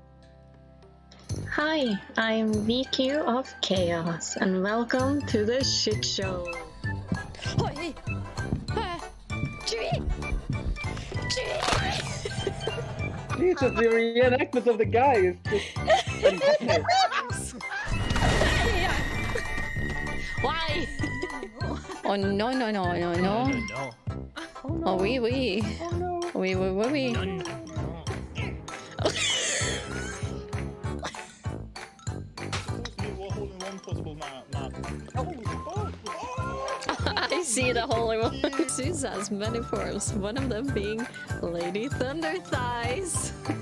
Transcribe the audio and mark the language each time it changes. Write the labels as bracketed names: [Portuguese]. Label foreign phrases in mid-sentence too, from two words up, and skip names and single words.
[English] Hi, I'm VQ of Chaos, and welcome to the shit show. Oi! Jesus, the reenactment of the guy is just fantastic. Why? Oh no no no no no! [French] Oh oui oui! [English] Oh no. [French] Oui oui oui oui! [English] I see the Holy One. Zeus has many forms, one of them being Lady Thunder Thighs.